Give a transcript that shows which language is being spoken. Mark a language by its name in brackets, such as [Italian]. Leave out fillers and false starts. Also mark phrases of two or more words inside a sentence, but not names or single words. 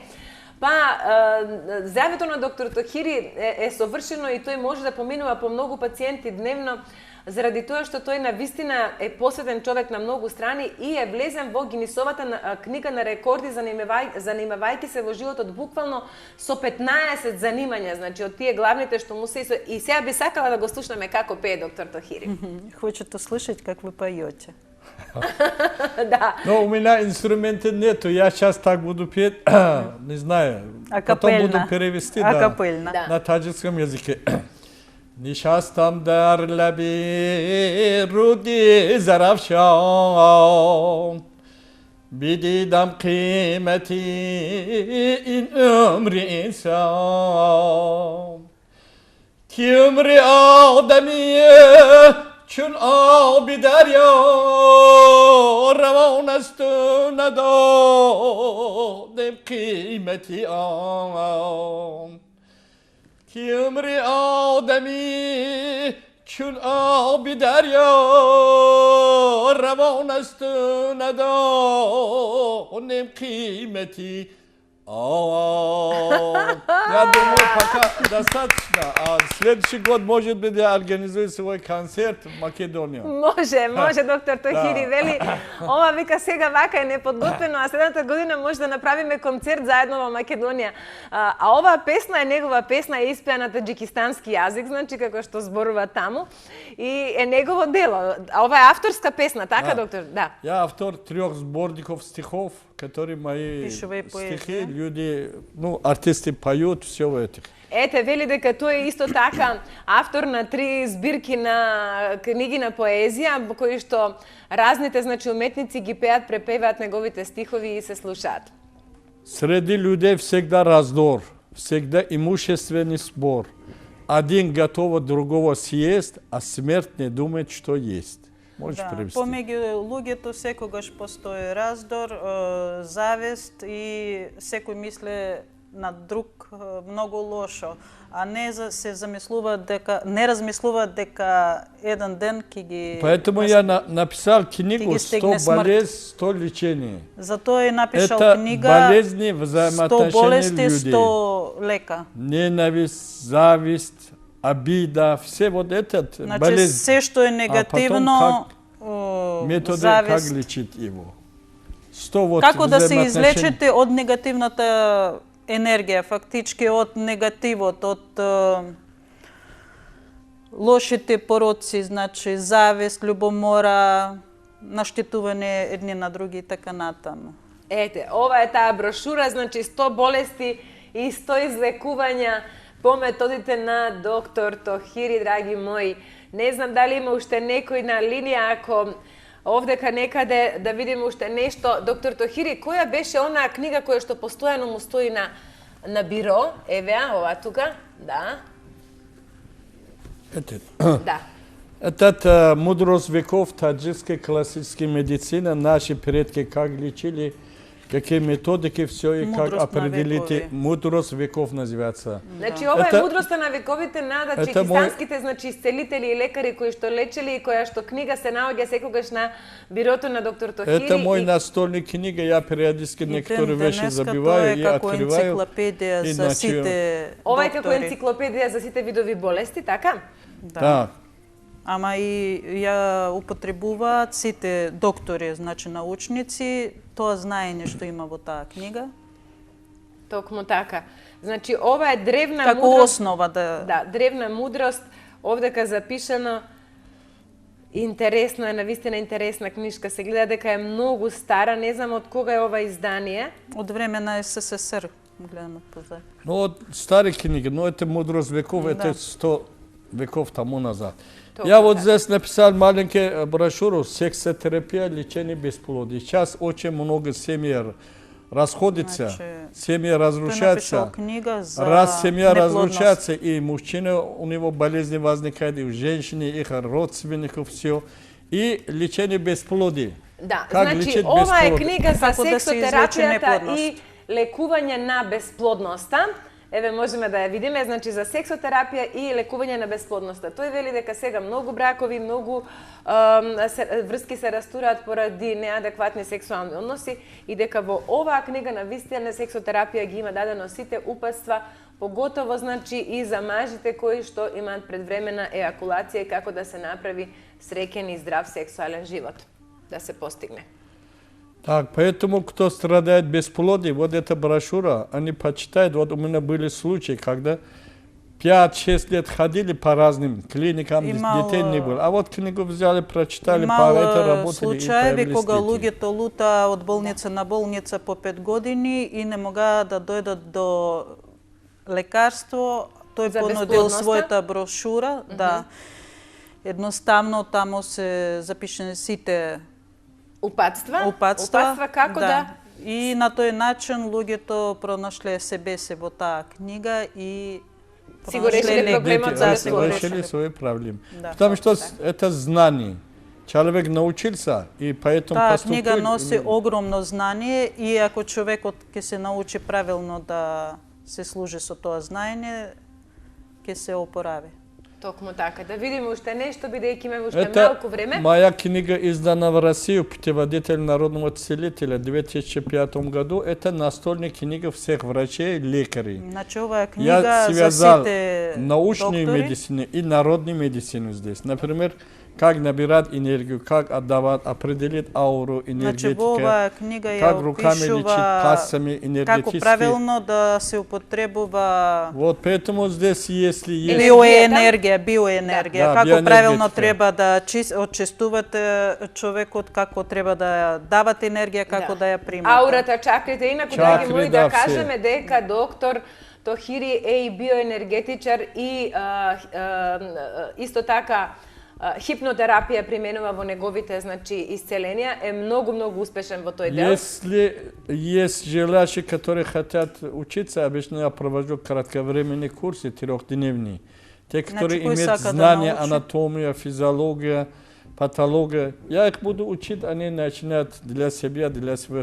[Macedonian] Па, здравето на доктор Тохири е совршено и тој може да поминува по многу пациенти дневно, заради тоа што тој навистина е посветен човек на многу страни и е влезен во Гинисовата книга на рекорди, занимавајќи се во животот буквално со 15 занимања, значи од тие главните што му се и сега би сакала да го слушнеме како пее доктор Тохири. [Russian] Хочет услышать, как вы поете. Да. Но у меня инструмента нету, я сейчас так буду петь, не знаю, потом буду перевести Акапельно. Да. на таджикском языке. [Persian] نشستم در لبی رودی زرافشان بدیدم قیمتی این عمر انسان که عمر آدمیه چون آب دریا روان است و ندادم قیمتی آن که عمر آدمی چون آب دریا روان است و ندانم قیمتی [Russian] Я думаю, пока достаточно. А следующий год, может быть, я организую свой концерт в Македонии. [Macedonian] Може, доктор Тохири, вели, ова вика сега вака е неподготвено, а следната година може да направиме концерт заедно во Македонија. А оваа песна е негова песна, е испеа на таджикистански јазик, значи како што зборува таму, и е негово дело. А ова е авторска песна, така, доктор? [Russian] Да. Я автор 3 сборников стихов, которые мои [Macedonian] Пишува и поезија. [Russian] стихи, люди, ну, артисты поют, все в этих. [Macedonian] Ете, вели дека тој е исто така автор на 3 збирки на книги на поезија, кои што разните, значи, уметници ги пеат, препеваат неговите стихови и се слушаат. [Russian] Среди людей всегда раздор, всегда имущественный спор. Один готов другого съесть, а смерть не думает, что есть. [Macedonian] Можеш превести? Помеѓу луѓето секогаш постои раздор, завест и секој мисле на друг многу лошо, а не се замислуваат дека не размислуваат дека еден ден ќе ги. [Russian] Поэтому я написал книгу [Macedonian] ги стигне [Russian] «100 болезнь, 100 лечение». [Macedonian] Затоа е напишал [Russian] Это книга болезни, 100 взаимоотношения [Macedonian] болести, [Russian] людей. [Macedonian] 100 лека. [Russian] Ненависть, зависть, обида, все вот этот [Macedonian] Значи [Russian] болезнь. [Macedonian] се што е негативно, [Russian] Методы как [Macedonian] завист. [Russian] лечить его. 100 вот [Macedonian] Како да се [Russian] взаимоотношений. [Macedonian] излечите од негативната енергија, фактички од негативот, од лошите пороци, значи завист, љубомора, наштетување едни на други и така натаму. Ете, ова е таа брошура, значи 100 болести и 100 излекувања по методите на доктор Тохири, драги мои. Не знам дали има уште некој на линија, ако овдека некаде да видиме уште нешто. Доктор Тохири, која беше онаа книга која што постојано му стои на биро? Еве, ова тука, да. Да. [Russian] Это мудрость веков таджикской классической медицины. Наши предки как лечили, какие методики, все и как [Macedonian] Мудрост на [Russian] определите. [Macedonian] векови. [Russian] Мудрост веков называется. [Macedonian] Значи, ова е мудроста на вековите нада, Ето чекистанските, значи, исцелители и лекари кои што лечели и која што книга се наоѓа секогаш на бирото на доктор Тохири. [Russian] Это мой настольный книга, я периодически некоторые вещи [Macedonian] Денеска [Russian] забиваю и [Macedonian] тоа е како [Russian] открываю. [Macedonian] енциклопедија и за значи, сите Ова е како доктори. енциклопедија за сите видови болести, така? [Russian] Да. [Macedonian] Ама и ја употребуваат сите доктори, значи научници, тоа знаење што има во таа книга. Токму така. Значи, ова е древна Како мудрост. основа да... Да, древна мудрост, овдека запишано. Интересно е, навистина интересна книжка. Се гледа дека е многу стара, не знам од кога е ова издание. Од време на СССР, гледам од позади. [Russian] Ну, вот старые книги, но это мудрость веков, Да. это 100 веков тому назад. Только Я вот так. здесь написал маленькую брошюру «Сексотерапия, лечение бесплодия». Сейчас очень много семей расходится, [Macedonian] Значи, [Russian] семьи [Macedonian] Тој напишал [Russian] разрушаются. [Macedonian] книга за [Russian] Раз семья [Macedonian] неплодност. [Russian] разрушается, и мужчина, у него болезни возникают, и у женщины, и их родственников, все. И лечение бесплодия. [Macedonian] Да, [Russian] Как [Macedonian] значи [Russian] лечить [Macedonian] ова е [Russian] бесплодие? [Macedonian] книга за Како да се излечи сексотерапијата неплодност. и лекување на бесплодноста. Еве можеме да ја видиме, значи за сексотерапија и лекување на бесплодноста. Тој вели дека сега многу бракови, многу врски се растураат поради неадекватни сексуални односи и дека во оваа книга на вистина сексотерапија ги има дадено сите упатства, поготово значи и за мажите кои што имаат предвремена ејакулација и како да се направи среќен и здрав сексуален живот да се постигне. [Russian] Так, поэтому кто страдает бесплодием, вот эта брошюра, они почитают. Вот у меня были случаи, когда 5-6 лет ходили по разным клиникам, детей не было. А вот книгу взяли, прочитали, по это работали и [Macedonian] случаеви [Russian] появились [Macedonian] кога [Russian] дети. [Macedonian] луѓето лута од болница на болница по 5 години и не могаат да дојдат до лекарство, тој За понудил бесплодноста? својата брошура, да. Едноставно таму се запишени сите Упатства? упатства. Упатства како да? И на тој начин луѓето пронашле себе се во таа книга и Си го решиле пронашле проблемот лекар. за Да, [Russian] Дети [Macedonian] си го бесплодност. решили решиле. [Russian] свои проблемы. Да. Потому что это знание. Человек научился, и поэтому [Macedonian] Таа [Russian] поступил. [Macedonian] книга носи огромно знание и ако човекот ќе се научи правилно да се служи со тоа знаење, ќе се опорави. Токму така. Да видиме уште нешто, бидејќи имаме уште [Russian] Это [Macedonian] малку време. [Russian] моя книга издана в России, «Путеводитель народного целителя» в 2005 году. Это настольная книга всех врачей, лекарей. [Macedonian] Значи оваа [Russian] Я [Macedonian] книга за [Russian] связал [Macedonian] сите [Russian] научную [Macedonian] доктори. [Russian] медицину и народную медицину здесь. Например, как набирать энергию, как отдавать, определить ауру, [Macedonian] Значи [Russian] энергетика, [Macedonian] во оваа книга ја [Russian] как руками лечить, [Macedonian] опишува [Russian] пальцами [Macedonian] како [Russian] энергетически. [Macedonian] правилно да се употребува [Russian] Вот поэтому здесь, если есть... [Macedonian] биоенергија, Да, како биоенергетика. правилно треба да очистувате човекот, како треба да давате енергија, како да ја примате. Аурата, чакрите. Инаку, Чакри, драги мои, да, да [Russian] все. [Macedonian] кажеме дека доктор Тохири е и биоенергетичар и исто така хипнотерапија применува во неговите, значи, исцеленија, е многу успешен во тој дел. [Russian] Если есть желающие, которые хотят учиться, обычно я провожу кратковременные курсы, 3-дневные. Те, которые [Macedonian] кои [Russian] имеют [Macedonian] сака да [Russian] знания, [Macedonian] научи? [Russian] анатомия, физиология, патология. Я их буду учить, они начинают для себя, для своих